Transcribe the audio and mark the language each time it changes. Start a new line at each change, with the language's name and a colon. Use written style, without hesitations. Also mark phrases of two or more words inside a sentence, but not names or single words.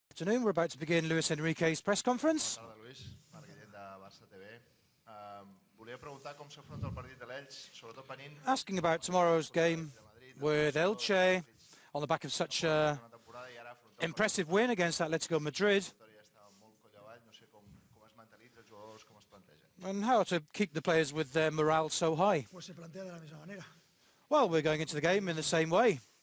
English: afternoon. We're about to begin Luis Enrique's press conference.
Catalan: Bona tarda, Luis. President de Barça TV. Volia preguntar com s'afronta el partit de l'Elx, sobretot venint...
English: Asking about tomorrow's game with Elche on the back of such an impressive win against Atletico Madrid, and how to keep the players with their morale so high. Well, we're going into the game in the same way.